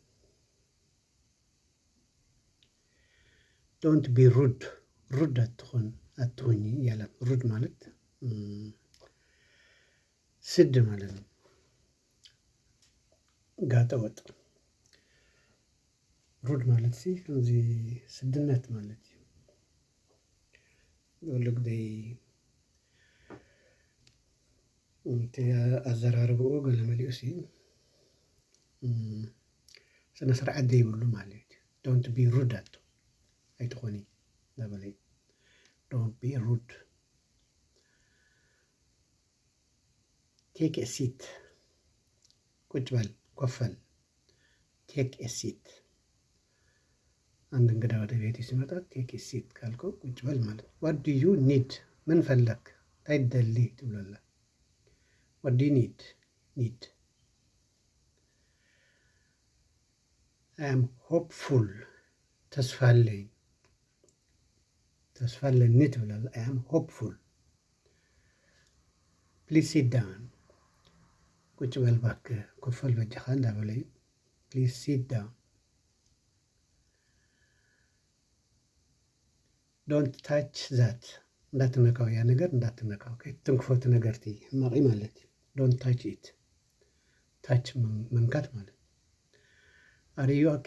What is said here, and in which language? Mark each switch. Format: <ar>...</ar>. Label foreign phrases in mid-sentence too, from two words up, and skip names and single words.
<en>don't be rude፣</en> <am>ሩድ አትሁኝ እያለ ሩድ ማለት ስድ ማለት ነው። ጋጠ ወጥ ሩድ ማለት ሲ</am> <ti>ከምዚ ስድነት ማለት እዩ። ወልግደይ እቲ ኣዘራርብኡ ገለ መሊኡ ሲ ስነ ስርዓት ዘይብሉ ማለት እዩ።</ti> <en>don't be rude</en> <ti>ኣይትኾኒ ዘበለይ</ti> <en>don't be rude። take a seat</en> <am>ቁጭ በል ኮፈል።</am> <en>take a seat</en> <am>አንድ እንግዳ ወደ ቤት ሲመጣ</am> <en>take a seat</en> <am>ካልከው ቁጭ በል ማለት ነው።</am> <en>what do you need?</en> <am>ምን ፈለክ?</am> <ti>እንታይ ትደሊ ትብለላ።</ti> <en>what do you need? need I am hopeful፣</en> <am>ተስፋ አለኝ፣</am> <ti>ተስፋ አለኒ ትብለላ።</ti> <en>I am hopeful። please sit down፣</en> <am>ቁጭ በል እባክህ</am> <ti>ኮፈል በጀኻ እንዳበለዩ።</ti> <en>please sit down። don't touch that፣</en> <am>እንዳትነካው፣ ያ ነገር እንዳትነካው።</am> <ti>ትንክፎት ነገር ቲ ሕማቂ ማለት እዩ።</ti> <en>don't touch it፣ ታች</en> <am>መንካት ማለት።</am> <en>are you okay?</en>